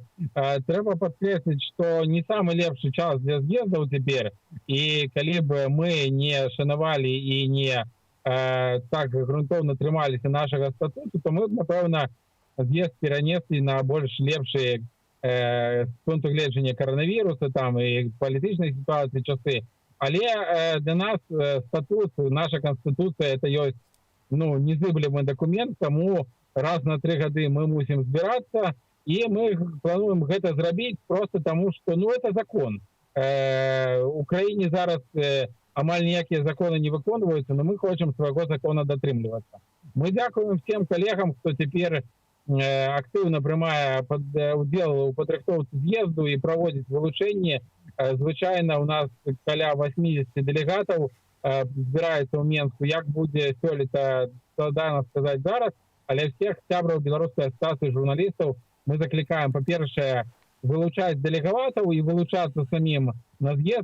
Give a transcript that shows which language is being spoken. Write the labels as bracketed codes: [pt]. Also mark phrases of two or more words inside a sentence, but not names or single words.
[be] Трэба падкрэсліць, што не самы лепшы час для з'ездаў цяпер, і калі б мы не шанавалі і не так грунтоўна трымаліся нашага статуту, то мы б, напэўна, з'езд перанеслі на больш лепшыя з пункту гледжання каранавіруса там і палітычнай сітуацыі часы. Але для нас статут, наша канстытуцыя, это ёсць, ну, незыблемы документ, тому раз на 3 гады мы мусим збирацца, и мы плануем гэта зрабіць просто тому, что, ну, [ru] это закон. [be] У краіне зараз амаль ніякія законы не выконваюцца, но мы хочам свайго закона датрымлівацца. Мы дзякуем [ru] всем коллегам, [be] кто цяпер актыўна прымае удзел у падрыхтоўцы з'езду і праводзіць вылучэнне. Звычайна у нас каля 80 дэлегатаў збіраецца ў Менску. Як будзе сёлета, складана сказаць зараз, але всех сябраў беларускай асацыяцыі журналістаў мы заклікаем, па-першае, вылучаць дэлегатаў і вылучацца самім на з'езд.